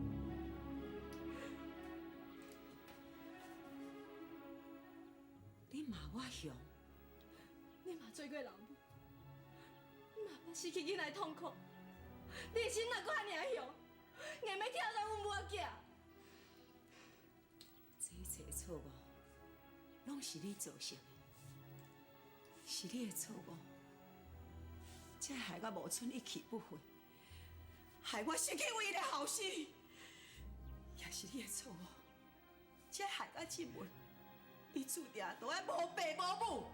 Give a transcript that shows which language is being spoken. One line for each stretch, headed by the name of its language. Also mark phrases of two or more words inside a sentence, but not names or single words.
Min Nan Chinese: 你骂我凶，你嘛做过人母，你嘛捌失去囡仔的痛苦，你的心哪阁遐尔凶，硬要挑战阮母仔囝。这一切错误，拢是你造成的，是你的错误，才害我无存一去不回，害我失去唯一的后生，也是你的错误，才害我这门，伊注定都爱无爸无母。